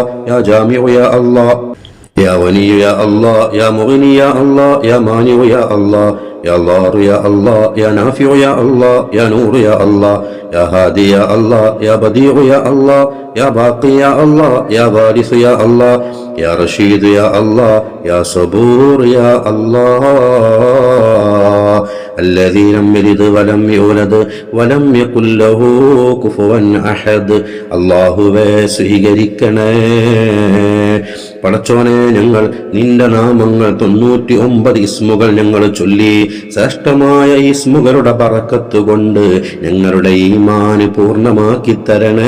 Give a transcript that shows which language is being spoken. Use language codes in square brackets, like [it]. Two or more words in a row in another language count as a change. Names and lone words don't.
[ar] يا جامع يا الله، يا ولي يا الله، يا مغني يا الله، يا مانع يا الله، يا ضار يا الله، يا نافع يا الله، يا نور يا الله، يا هادي يا الله، يا بديع يا الله، يا باقي يا الله، يا وارث يا الله، يا رشيد يا الله، يا صبور يا الله، الذي لم يلد ولم يولد ولم يكن له كفوا أحد. [ml] അല്ലാഹുവേ സ്വീകരിക്കണേ. പടച്ചോനെ, ഞങ്ങൾ നിന്റെ നാമങ്ങൾ 99 ഇസ്മുകൾ ഞങ്ങൾ ചൊല്ലി ശ്രേഷ്ഠമായ ഇസ്മുകളുടെ ബറക്കത്ത് കൊണ്ട് ഞങ്ങളുടെ ഈമാന് പൂർണ്ണമാക്കി തരണേ.